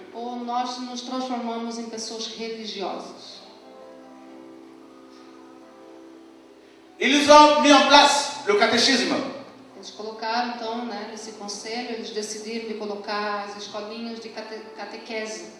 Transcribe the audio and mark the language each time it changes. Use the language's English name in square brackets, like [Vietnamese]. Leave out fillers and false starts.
[Portuguese] Ou nós nos transformamos em pessoas religiosas. [French] Ils ont mis en place le catéchisme. [Portuguese] Eles colocaram então, nesse conselho, eles decidiram de colocar as escolinhas de catequese,